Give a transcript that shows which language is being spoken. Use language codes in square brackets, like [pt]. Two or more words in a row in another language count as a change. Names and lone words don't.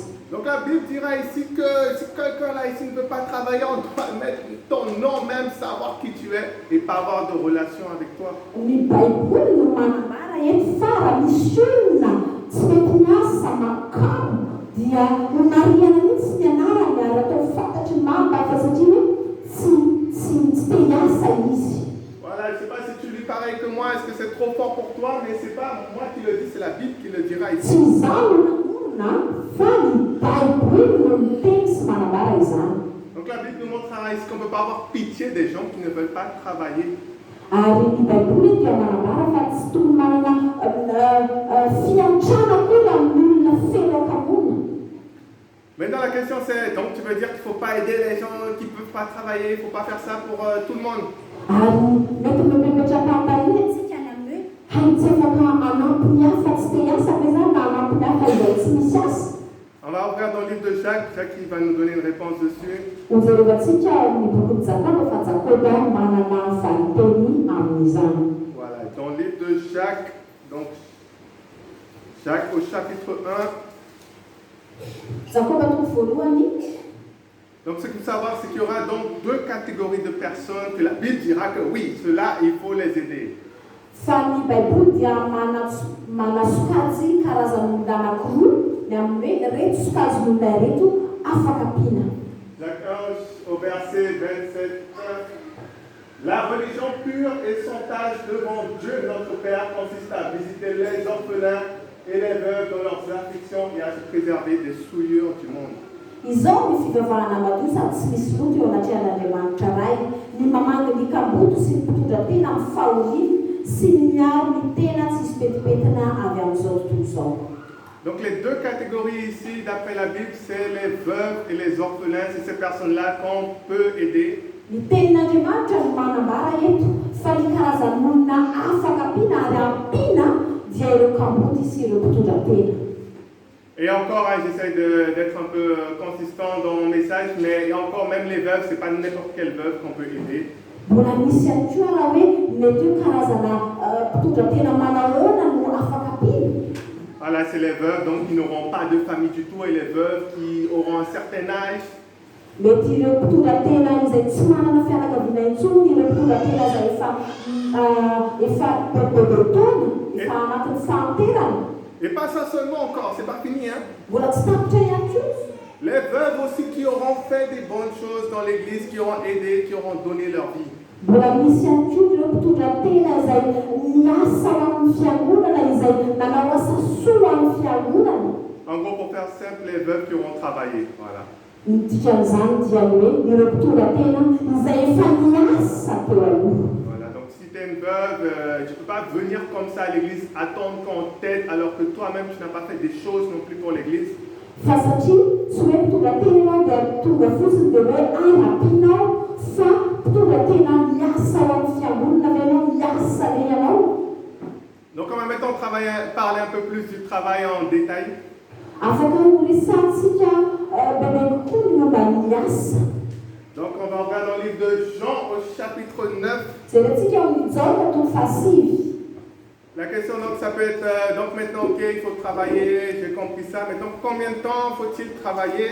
[fr] Donc la Bible dira ici que si quelqu'un là ici ne veut pas travailler, on doit mettre ton nom même, savoir qui tu es et pas avoir de relation avec toi. [mg] Ny baiboly no manambara eto fa raha misy olona tsy mety miasa makamo dia honariana mihitsy ny anarany ary atao fantatry ny mahampafa satria tsy te hiasa izy. [fr] Voilà, je ne sais pas si tu lis pareil que moi, est-ce que c'est trop fort pour toi, mais ce n'est pas moi qui le dis, c'est la Bible qui le dira ici. [mg] Tsy zaho nan'olona fa ny baiboly no miteny sy manambara izany. [fr] Donc la Bible nous montrera ici qu'on ne peut pas avoir pitié des gens qui ne veulent pas travailler. [mg] Ary ny baiboly dia manambara fa tsy tokony manana fiantrana koa amin'olona feno kamona. [fr] Maintenant la question c'est, donc tu veux dire qu'il ne faut pas aider les gens qui ne peuvent pas travailler, il ne faut pas faire ça pour tout le monde. [mg] Ary mety mepetraka ambany atsika ny amin'ny hoe tsy afaka anampy ny hafa tsy te hiasa fa izany na anampy ny hafa izay tsy misy asa. [fr] On va ouvrir dans le livre de Jacques, Jacques il va nous donner une réponse dessus. [mg] Ojerevantsika amin'ny boky ny Jakoba fa Jakoba manana valiteny amin'izany. [fr] Voilà, dans le livre de Jacques, donc Jacques au chapitre 1. [mg] Jakoba toko voalohany. [fr] Donc ce qu'il faut savoir, c'est qu'il y aura donc 2 catégories de personnes que la Bible dira que oui, ceux-là, il faut les aider. [mg] Fa ny baiboly dia manasokajy karazan'olona anankiroa ny amin'ny hoe reto sokajin'olona reto afaka ampiana. [fr] Jacques 1 au verset 27. La religion pure et sans tâche devant Dieu notre Père consiste à visiter les orphelins et les veuves dans leurs afflictions et à se préserver des souillures du monde. [mg] Izao ny fivavahana madio sady tsy misy loto eo anatrehan'Andriamanitra ray, ny mamanga ny kamboto sy ny mpitondra tena amin'ny fahoriana sy ny miaro ny tena tsisy petipetina avy amin'izao tontolo izao. [fr] Donc les deux catégories ici, d'après la Bible, c'est les veuves et les orphelins. C'est ces personnes-là qu'on peut aider. [mg] Ny tenin'Andriamanitra no manambara eto fa ny karazan'olona afaka ampiana ary ampiana dia ireo kamoty sy ireo mpitondra tena. [fr] Et encore, hein, j'essaie d'être un peu consistant dans mon message, mais il y a encore même les veuves, c'est pas n'importe quelle veuve qu'on peut aider. [mg] Mbola misy ihany koa raha hoe mety hoe karazana mpitondra tena manahoana no afaka ampiana. [fr] Voilà, c'est les veuves donc qui n'auront pas de famille du tout et les veuves qui auront un certain âge. [mg] Mety ireo mpitondra tena izay tsy manana fianakaviana intsony, ireo mpitondra tena izay efa bebe taona, efa anatin'ny fahanterana. [fr] Et pas ça seulement encore, c'est pas fini. Hein? [mg] Mbola tsy tapitra ihany koa. [fr] Les veuves aussi qui auront fait des bonnes choses dans l'église, qui auront aidé, qui auront donné leur vie. [mg] Mbola misy ihany koa ireo mpitondra tena izay niasa ho amin'ny fiangonana, izay nanao asa soa amin'ny fiangonana. [fr] En gros, pour faire simple, les veuves qui auront travaillé. Voilà. [mg] Ny dikan'izany dia hoe ireo mpitondra tena izay efa niasa teo aloha. [fr] Voilà, donc si tu es une veuve, tu ne peux pas venir comme ça à l'église, attendre qu'on t'aide alors que toi-même tu n'as pas fait des choses non plus pour l'église. [mg] Fa satria tsy hoe mpitondra tena ianao dia tonga fotsiny dia hoe ampianao fa mpitondra tena miasa ho amin'ny fiangonana ve ianao, miasa ve ianao. [fr] Donc on va maintenant parler un peu plus du travail en détail. [mg] Afaka horesantsika bebe kokoa ny momba ny miasa. [fr] Donc on va regarder dans le livre de Jean au chapitre 9. [mg] Jerentsika amin'ny Jana toko fasivy. [fr] La question donc ça peut être, donc maintenant ok il faut travailler, j'ai compris ça, mais donc combien de temps faut-il travailler?